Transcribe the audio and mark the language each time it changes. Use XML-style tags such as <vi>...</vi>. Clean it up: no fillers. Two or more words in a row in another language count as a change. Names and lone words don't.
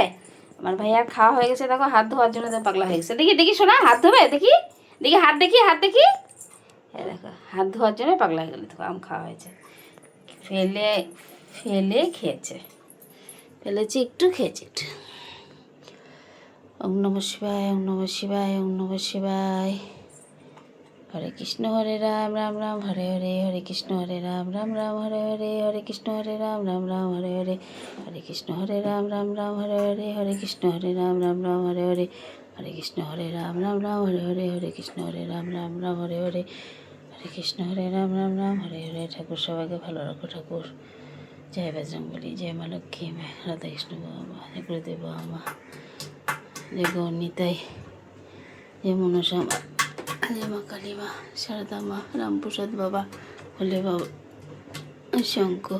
<bn>আমার ভাইয়ার খাওয়া হয়ে গেছে, দেখো হাত ধোয়ার জন্য তো পাগলা হয়ে গেছে। দেখি দেখি শোনা, হাত ধোবে, দেখি দেখি, হাত দেখি, হাত দেখি। হ্যাঁ দেখো, হাত ধোয়ার জন্য পাগলা হয়ে গেলে। দেখো আম খাওয়া হয়েছে, ফেলে ফেলে খেয়েছে, ফেলেছি একটু, খেয়েছি একটু।</bn> <sa>ওম নমঃ শিবায়, ওম নমঃ শিবায়, ওম নমঃ শিবায়। হরে কৃষ্ণ হরে রাম, রাম রাম হরে হরে, হরে কৃষ্ণ হরে রাম, রাম রাম হরে হরে, হরে কৃষ্ণ হরে রাম, রাম রাম হরে হরে, হরে কৃষ্ণ হরে রাম, রাম রাম হরে হরে, হরে কৃষ্ণ হরে রাম, রাম রাম হরে হরে, হরে কৃষ্ণ হরে রাম, রাম রাম হরে হরে, হরে কৃষ্ণ হরে রাম, রাম রাম হরে হরে, হরে কৃষ্ণ হরে রাম, রাম রাম হরে হরে।</sa> <bn>ঠাকুর সবাইকে ভালো রাখো ঠাকুর। জয় বজরংবলী, জয় মা লক্ষ্মী, রাধা কৃষ্ণ বাবা, জয় গুরুদেব বাবা, জয় গৌর নিতাই, জয় মনসা মা, জয় মা কালী মা, সারদা মা, রামপ্রসাদ বাবা, হলে বাবা, শঙ্করচূড়।</bn>